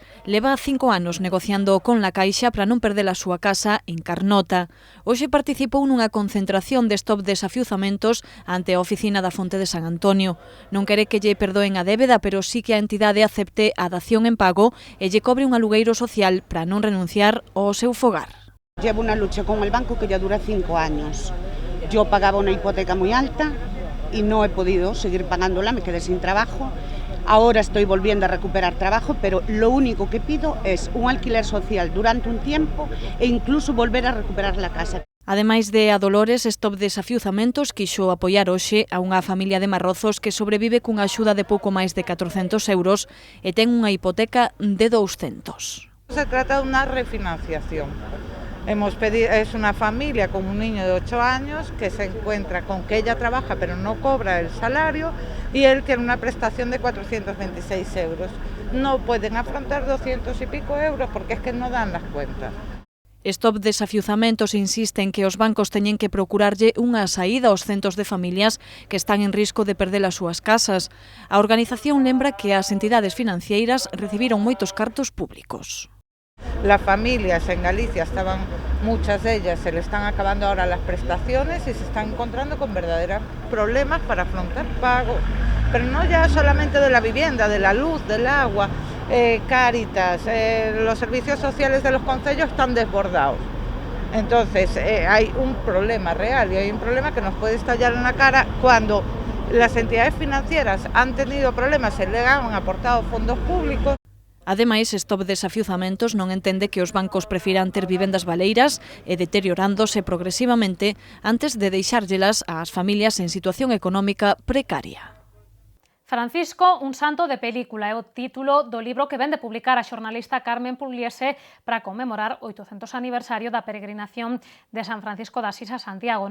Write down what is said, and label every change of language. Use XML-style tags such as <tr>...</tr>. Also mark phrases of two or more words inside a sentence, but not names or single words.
<gl>Leva 5 anos negociando con la Caixa para non perder a súa casa en Carnota. Hoxe participou nunha concentración de Stop Desafiuzamentos ante a oficina da Fonte de San Antonio. Non quere que lle perdoen a débeda, pero sí que a entidade acepte a dación en pago e lle cobre un alugueiro social para non renunciar ao seu fogar.</gl> <es>Llevo una lucha con el banco que ya dura 5 años. Yo pagaba una hipoteca muy alta y no he podido seguir pagándola, me quedé sin trabajo. Ahora estoy volviendo a recuperar trabajo, pero lo único que pido es un alquiler social durante un tiempo e incluso volver a recuperar la casa.</es> <gl>Ademais de a Dolores, Stop Desafiuzamentos quixo apoiar hoxe a unha familia de Marrozos que sobrevive cunha axuda de pouco máis de 400 euros e ten unha hipoteca de 200.</gl> <es>Se trata de unha refinanciación. Es una familia con un niño de 8 años que se encuentra con que ella trabaja pero no cobra el salario y él tiene una prestación de 426 euros. No pueden afrontar 200 y pico euros porque es que no dan las cuentas.</es> <gl>Stop Desafiuzamentos insiste en que os bancos teñen que procurarlle unha saída aos centos de familias que están en risco de perder as súas casas. A organización lembra que as entidades financeiras recibiron moitos cartos públicos.</gl> <es>Las familias en Galicia estaban, muchas de ellas se le están acabando ahora las prestaciones y se están encontrando con verdaderos problemas para afrontar pagos, pero no ya solamente de la vivienda, de la luz, del agua, Cáritas, los servicios sociales de los concellos están desbordados. Entonces hay un problema real y hay un problema que nos puede estallar en la cara cuando las entidades financieras han tenido problemas y le han aportado fondos públicos.</es> <gl>Ademais, Stop Desafiuzamentos non entende que os bancos prefiran ter vivendas baleiras e deteriorándose progresivamente antes de deixárllelas ás familias en situación económica precaria. Francisco, un santo de película, é o título do libro que vén de publicar a xornalista Carmen Pugliese para conmemorar o 800 aniversario da peregrinación de San Francisco de Asís a Santiago.</gl>